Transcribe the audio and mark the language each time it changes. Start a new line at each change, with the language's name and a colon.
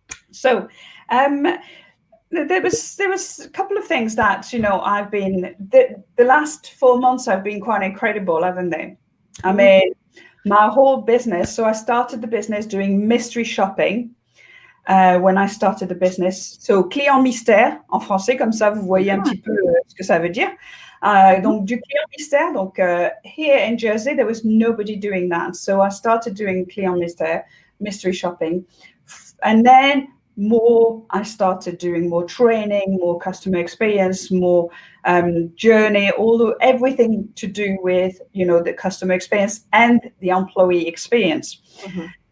English: So there was a couple of things that I've been the last 4 months have been quite incredible, haven't they? I mean, my whole business. So I started the business doing mystery shopping when I started the business.
French: So client mystère en français, comme ça vous voyez un petit peu ce que ça veut dire. Donc du client mystère.
English: Donc here in Jersey there was nobody doing that. So I started doing
French: client mystère,
English: mystery shopping, and then I started doing more training, more customer experience, more journey, everything to do with the customer experience and the employee experience. Mm-hmm.